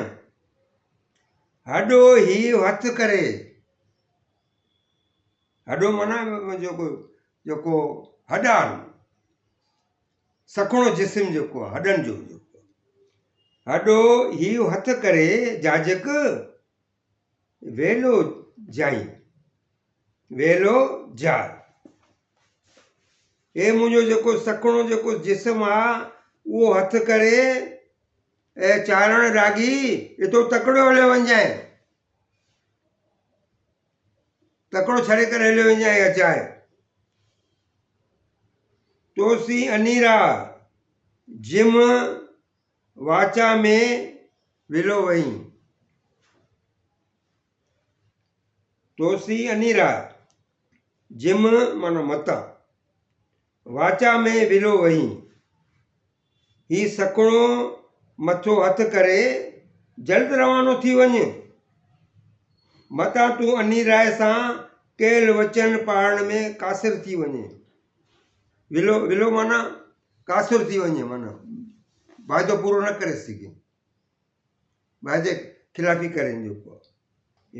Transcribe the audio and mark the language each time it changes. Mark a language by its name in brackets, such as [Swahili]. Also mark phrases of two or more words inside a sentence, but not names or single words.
[Sindhi] हॾो ही हथु करे, हॾो माना जेको हॾा सखणो जिस्म जेको आहे हॾनि जो, हॾो ही हथु करे जाजक वेलो जाई, वेलो जाए। हे मुंहिंजो जेको सखणो जेको जिस्म आहे उहो हथु करे ऐं चारण रागी हितो तकिड़ो हलियो वञजांइ, तकिड़ो छॾे करे हलियो वञजांइ अचाए। तोसी अनीरा जिम वाचा में विलो वई, तोसी अनीरा जिम माना मता, वाचा में विलो वई। ही सखणो मथो हथु करे जल्द रवानो थी वञ, मता तूं अनी राय सां केल वचन पाढ़ण में कासिर थी वञे। विलो माना कासिर थी वञे, माना वाइदो पूरो न करे सघे, वाइदे खिलाफ़ी करे जेको आहे।